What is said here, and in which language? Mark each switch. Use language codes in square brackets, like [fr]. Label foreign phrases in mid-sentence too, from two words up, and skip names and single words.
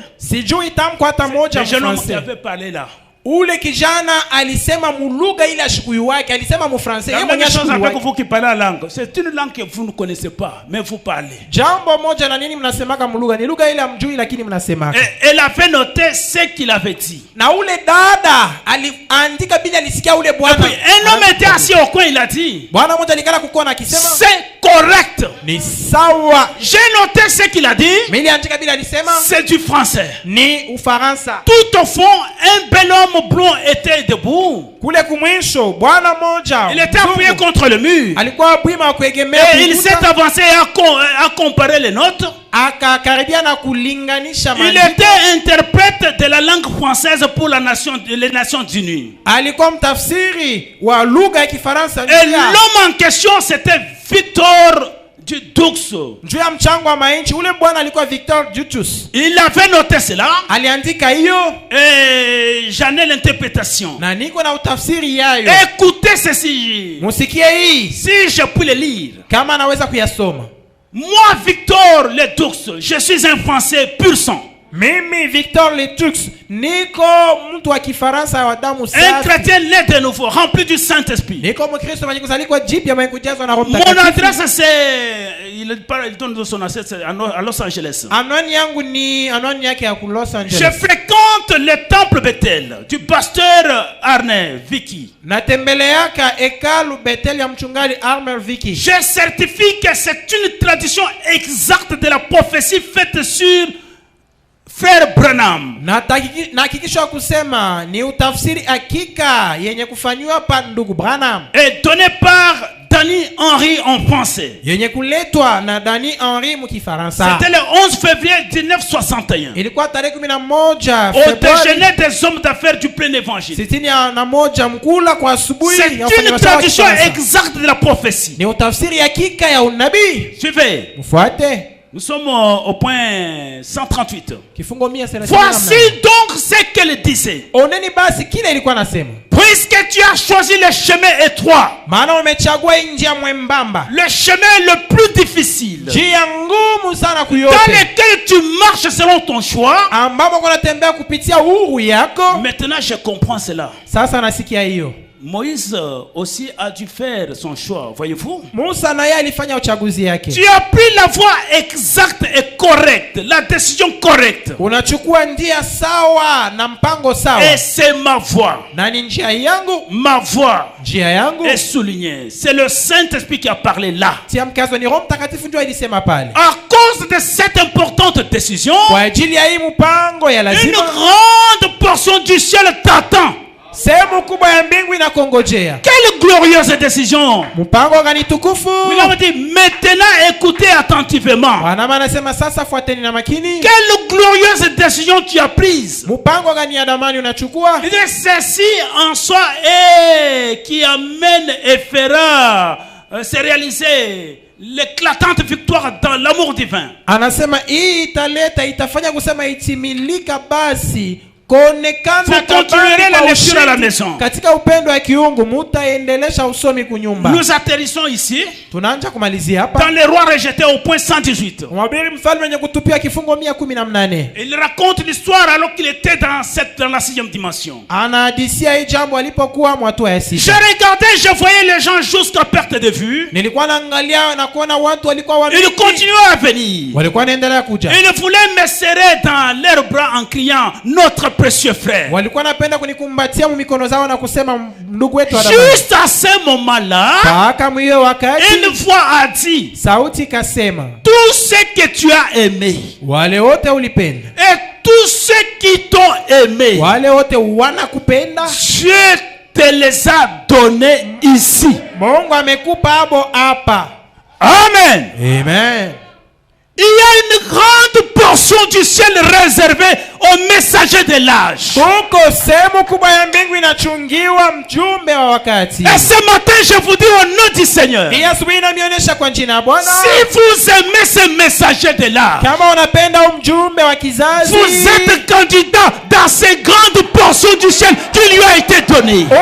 [fr] Le jeune homme qui avait parlé là. [sw] Ule kijana alisema mulugha ile ashikuyu wake, alisema mu français. Yeye mwenyewe ashikuyu wake. [fr] Vous qui parlez la langue, c'est une langue que vous ne connaissez pas, mais vous parlez. [sw] Jambo moja na nini mnasemaka mulugha, ni lugha ile amjui lakini mnasemaka. [fr] Elle avait noté ce qu'il avait dit. [sw] Na ule dada aliandika bila alisikia ule bwana. [fr] Un homme était assis au coin, il a dit. [sw] Bwana moja alikala kukona akisema, [fr] c'est correct. [sw] Ni sawa. [fr] J'ai noté ce qu'il a dit. Mais il [sw] andika bila alisema, [fr] c'est du français. [sw] Ni Ufaransa. [fr] Tout au fond, un bel homme blond était debout. [sw] Kule kumwisho bwana moja, [fr] il était appuyé contre le mur. [sw] Alikuwa bwima kuegemea. [fr] Et il s'est avancé à comparer les notes. [sw] Akakaribia na kulinganisha maandiko. [fr] Il était interprète de la langue française pour les Nations Unies. [sw] Alikuwa mtafsiri wa lugha ya Kifaransa. [fr] Et l'homme en question c'était Victor du Dux. [sw] Juu ya mchango wa mainchi, ule bwana alikuwa Victor Dutus. [fr] Il avait noté cela. [sw] Aliandika hiyo. [fr] Et j'en ai l'interprétation. [sw] Na niko na utafsiri yayo. [fr] Écoutez ceci. [sw] Musikie hii. [fr] Si je puis le lire. [sw] Kama naweza kuyasoma. [fr] Moi, Victor Le Dux, je suis un Français pur sang. [sw] Mimi Victor Le Dux, niko mtu wa Kifaransa wa damu safi. [fr] Un chrétien né de nouveau, rempli du Saint-Esprit. [sw] Niko Mkristo mwenye kuzaliwa jipya mwenye kujazwa na Roho [fr] Mon adresse c'est, il donne son adresse à Los Angeles. [sw] Anwani yangu ni anwani yake ya Los Angeles. [fr] Je fréquente le temple Bethel du pasteur Arne Vicky. [sw] Natembeleaka hekalu Bethel ya mchungaji Arne Vicky. [fr] Je certifie que c'est une tradition exacte de la prophétie faite sur Frère Branham. [sw] Nahakikisha kusema ni utafsiri hakika yenye kufanywa pa ndugu Branham. [fr] Et donné par Danny Henry en français. [sw] Yenye kuletwa na Danny Henry mkifaransa. [fr] C'était le 11 février 1961. [sw] Ilikuwa tarehe 11 [fr] au déjeuner des hommes d'affaires du plein évangile. C'est une tradition exacte de la prophétie. [sw] Ni utafsiri hakika ya unabii. [fr] Suivez. [sw] Mfuate. [fr] Nous sommes au point 138. Voici donc ce qu'elle disait. [sw] Oneni basi kile ilikuwa nasema. [fr] Puisque tu as choisi le chemin étroit, [sw] maana umechagua njia mwembamba, [fr] le chemin le plus difficile, [sw] njia ngumu sana kuyote, [fr] dans lequel tu marches selon ton choix, [sw] ambapo unatembea kupitia uhuru yako. [fr] Maintenant je comprends cela. [sw] Sasa nasikia hiyo. [fr] Moïse aussi a dû faire son choix, voyez-vous. [sw] Musa naye alifanya uchaguzi yake. [fr] Tu as pris la voie exacte et correcte, la décision correcte. [sw] Unachukua njia sawa na mpango sawa. [fr] Et c'est ma voie. [sw] Na ni njia yangu. [fr] Ma voie. [sw] Njia yangu. [fr] Et souligné. C'est le Saint-Esprit qui a parlé là. [sw] Tia mkazo ni Roho Mtakatifu ndio alisema pale. [fr] À cause de cette importante décision, [sw] kwa ajili ya hii mpango ya lazima, [fr] une grande portion du ciel t'attend. [sw] Sehemu kubwa ya mbingu inakongojea. [fr] Quelle glorieuse décision! [sw] Mpango gani tukufu! [fr] Il a dit maintenant écoutez attentivement. [sw] Wanama anasema sasa fuateni na makini. [fr] Quelle glorieuse décision tu as prise! [sw] Mpango gani ya damani unachukua? [fr] Il dit ceci en soi et qui amène et fera se réaliser l'éclatante victoire dans l'amour divin. [sw] Anasema hii italeta itafanya kusema itimilika basi. Vous continuerez la lecture à la maison. Katika upendo wa kiungu mutaendelesha usomi kunyumba. [fr] Nous atterrissons ici. [sw] Tunaanza kumalizia hapa. [fr] Dans les rois rejetés au point 118. [sw] Mhubiri mfalme mwenye kutupia kifungo 118. [fr] Il raconte l'histoire alors qu'il était dans la 6e dimension. [sw] Anahadisia hii jambo alipokuwa hatua ya 6. [fr] Je regardais, je voyais les gens jusqu'à perte de vue. [sw] Nilikuwa naangalia na kuona watu walikuwa wamini. [fr] Ils continuaient à venir. [sw] Walikuwa wanaendelea kuja. [fr] Ils voulaient me serrer dans leurs bras en criant notre précieux frère. [sw] Walikuwa napenda kunikumbatia mikono zao na kusema ndugu wetu [fr] Adam. Juste à ce moment-là, [sw] kaka mwiyo wakati, [fr] une voix a dit, [sw] sauti kasema, [fr] tout ce que tu as aimé, [sw] wale wote ulipenda, [fr] et tous ceux qui t'ont aimé, [sw] wale wote wanakupenda, [fr] Dieu te les a donnés ici. [sw] Mungu amekupa abo hapa. Amen. Amen. [fr] Il y a une grande portion du ciel réservée aux messagers de l'âge. Et ce matin, je vous dis au nom du Seigneur, si vous aimez ces messagers de l'âge, vous êtes candidat dans ces grandes portions du ciel qui lui a été données.